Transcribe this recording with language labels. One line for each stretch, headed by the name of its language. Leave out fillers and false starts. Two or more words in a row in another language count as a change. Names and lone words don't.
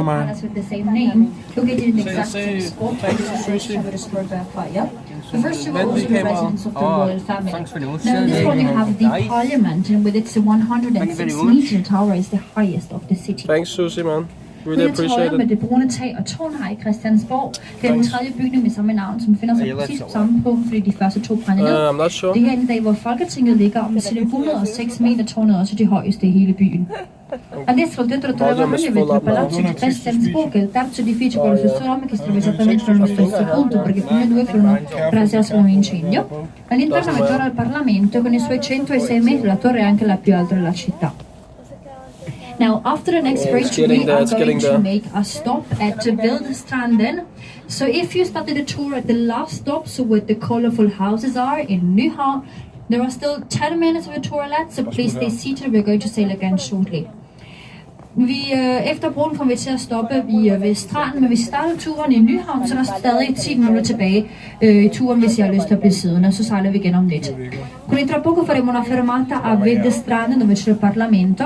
English: With the same name, located in the exact Say same spot. thank you, Susie. The first two were also the residents of the royal family. thanks for the Now in this one you have the parliament, and with its 106-meter tower is the highest of the city. Thanks, Susie, man. Really appreciate
Danish: med
English: it.
Danish: det brune tag og tårn her i Christiansborg. Det er den tredje bygning med samme navn, som befinder sig præcis på samme punkt, fordi de første to brændte ned.
English: I'm not sure.
Danish: Det her er en dag, hvor Folketinget ligger, og med sine 106 meter tårnet er også det højeste i hele byen.
Italian: Adesso dentro trovavamo il palazzo di Christiansborg, il terzo edificio con lo stesso nome che si trova esattamente nello stesso punto, perché i primi due furono presi a un incendio. All'interno è ora il Parlamento, con i suoi 106 metri, la torre è anche la più alta della città.
English: Now, after the next break, we are going to make a stop at Wildstranden. So if you started the tour at the last stop, so where the colorful houses are in Nyhavn, there are still 10 minutes of the tour left, so please stay seated. We're going to sail again shortly.
Danish: Efter broen kommer vi til at stoppe ved stranden, men hvis I starter turen i Nyhavn, så er der stadig 10 minutter tilbage i turen, hvis I har lyst til at blive siddende, så sejler vi igen om lidt.
Italian: Quindi tra poco faremo una fermata a Wildstranden dove c'è il Parlamento.